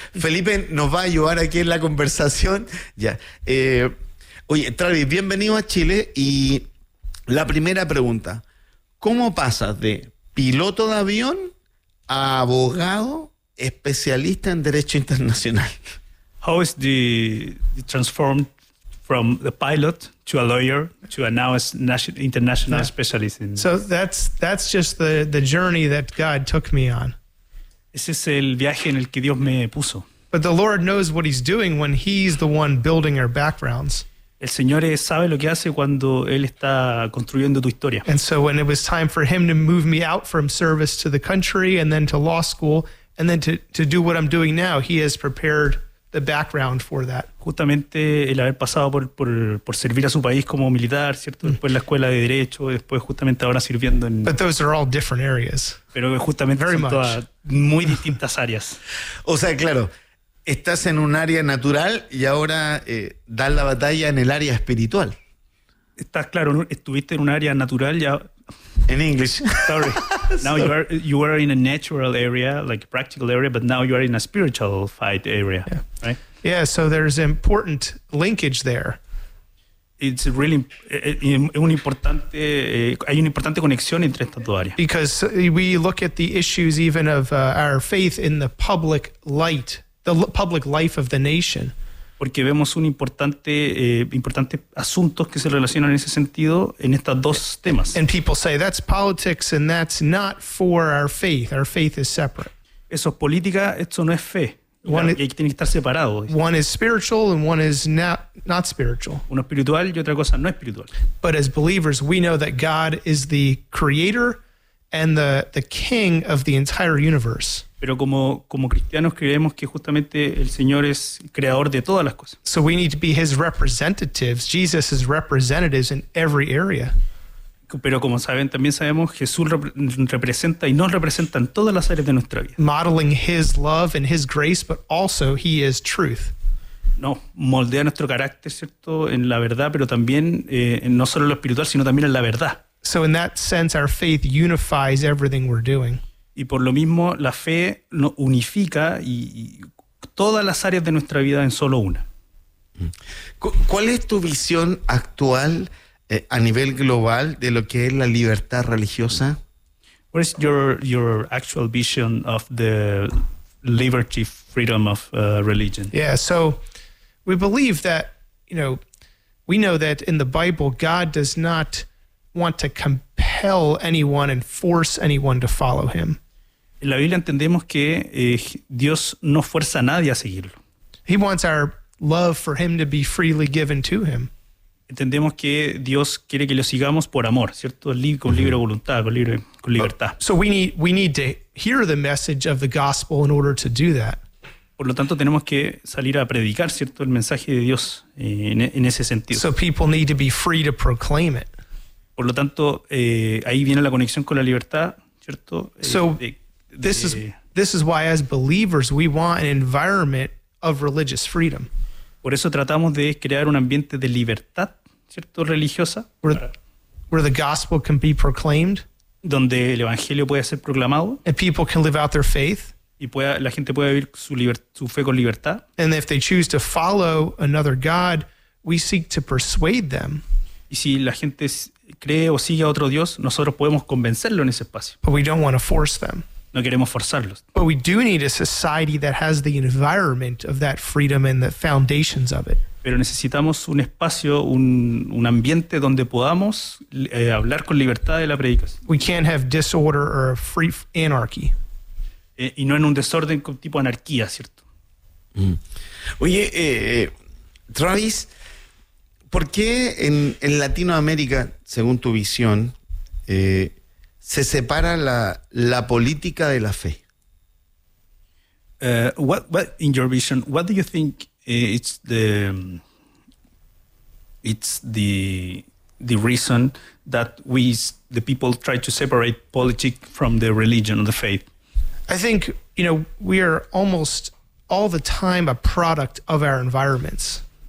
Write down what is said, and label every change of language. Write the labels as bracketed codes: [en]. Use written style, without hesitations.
[es] Felipe nos va a ayudar aquí en la conversación. Ya. Oye, Travis, bienvenido a Chile. Y la primera pregunta, ¿cómo pasas de piloto de avión a abogado especialista en derecho internacional? [en] How is the transformed from the pilot to a lawyer to a now international specialist in... So that's just the journey that God took me on. [es] Ese es el viaje en el que Dios me puso. [en] But the Lord knows what he's doing when he's the one building our backgrounds. [es] El Señor sabe lo que hace cuando Él está construyendo tu historia. [en] And so when it was time for him to move me out from service to the country and then to law school and then to do what I'm doing now, he has prepared the background for that. [es] Justamente el haber pasado por servir a su país como militar, ¿cierto? Después la escuela de derecho, después justamente ahora sirviendo en... [en] But those are all different areas. [es] Pero justamente [en] very [es] son [en] much. [es] Todas muy distintas áreas. O sea, claro, estás en un área natural y ahora das la batalla en el área espiritual. Estás claro, ¿no? Estuviste en un área natural ya... [en] In English. Sorry. Now you are in a natural area, like a practical area, but now you are in a spiritual fight area, yeah. Right? Yeah, so there's important linkage there. It's really [es] hay una importante conexión entre estas dos áreas. [en] Because we look at the issues even of our faith in the public light, the public life of the nation. [es] Porque vemos un importante asuntos que se relacionan en ese sentido en estos dos temas. [en] And people say that's politics and that's not for our faith. Our faith is separate. [es] Eso es política, esto no es fe. Y tiene que estar separado. [en] One is spiritual and one is not spiritual. [es] Uno espiritual y otra cosa no espiritual. [en] But as believers, we know that God is the creator and the king of the entire universe. [es] Pero como cristianos creemos que justamente el Señor es creador de todas las cosas. [en] So we need to be his representatives, Jesus' representatives in every area. [es] Pero como saben, también sabemos Jesús representa y nos representa en todas las áreas de nuestra vida. [en] Modeling his love and his grace, but also he is truth. [es] No, moldea nuestro carácter, ¿cierto? En la verdad, pero también no solo en lo espiritual, sino también en la verdad. [en] So in that sense, our faith unifies everything we're doing. [es] Y por lo mismo, la fe unifica y todas las áreas de nuestra vida en solo una. ¿Cuál es tu visión actual a nivel global de lo que es la libertad religiosa? [en] What is your actual vision of the liberty, freedom of religion? Yeah, so we believe that, you know, we know that in the Bible, God does not want to compel anyone and force anyone to follow him. [es] En la Biblia entendemos que Dios no fuerza a nadie a seguirlo. [en] He wants our love for him to be freely given to him. [es] Entendemos que Dios quiere que lo sigamos por amor, ¿cierto? Con libre voluntad, con libertad. [en] So we need to hear the message of the gospel in order to do that. [es] Por lo tanto, tenemos que salir a predicar, ¿cierto? El mensaje de Dios en ese sentido. [en] So people need to be free to proclaim it. [es] Por lo tanto, ahí viene la conexión con la libertad, ¿cierto? [en] This is why as believers we want an environment of religious freedom. [es] Por eso tratamos de crear un ambiente de libertad, ¿cierto? Religiosa. [en] Where the gospel can be proclaimed. [es] Donde el evangelio puede ser proclamado. [en] And people can live out their faith. [es] Y la gente puede vivir su fe con libertad. [en] And if they choose to follow another God, we seek to persuade them. [es] Y si la gente cree o sigue a otro Dios, nosotros podemos convencerlo en ese espacio. [en] But we don't want to force them. [es] No queremos forzarlos. [en] But we do need a society that has the environment of that freedom and the foundations of it. [es] Pero necesitamos un espacio, un ambiente donde podamos hablar con libertad de la predicación. [en] We can't have disorder or free anarchy. [es] Y no en un desorden con tipo anarquía, ¿cierto? Oye, Travis, ¿por qué en Latinoamérica, según tu visión, se separa la política de la fe? [en] What in your vision, what do you think it's the reason that the people try to separate politics from the religion or the faith? I think, you know, we are almost all the time a product of our environments.